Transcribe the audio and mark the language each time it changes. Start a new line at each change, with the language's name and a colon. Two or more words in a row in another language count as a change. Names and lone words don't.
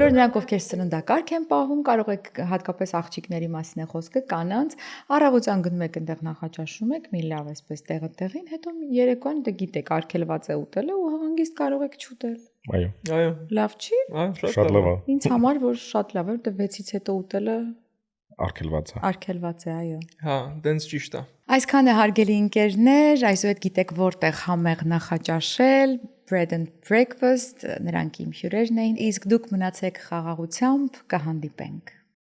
Armenian: Բոլոր նրանք, ովքեր սննդակարգ են պահում, կարող եք հատկապես աղջիկների մասին է խոսքը, կանանց, առավոտյան գնում եք այնտեղ նախաճաշում եք, մի լավ այսպես տեղը տեղին, հետո երեկոյան դե գիտեք, արգելված է ուտելը ու հանգիստ կարող եք չուտել։ Այո։ Այո։ Լավ չի։ Այո, Շատ լավ է։ Ինձ համար որ շատ լավ է, դե 6-ից հետո ուտելը Արգելված է, այո։ Հա, դենց ճիշտ է։ Այսքան է հարգելի ընկերներ, այսօր գիտեք որտեղ համեղ նախաճաշել,
English: bread and breakfast,
Armenian: նրանք իմ հյուրերն էին, իսկ դուք մնացեք խաղաղությամբ, կհանդիպենք։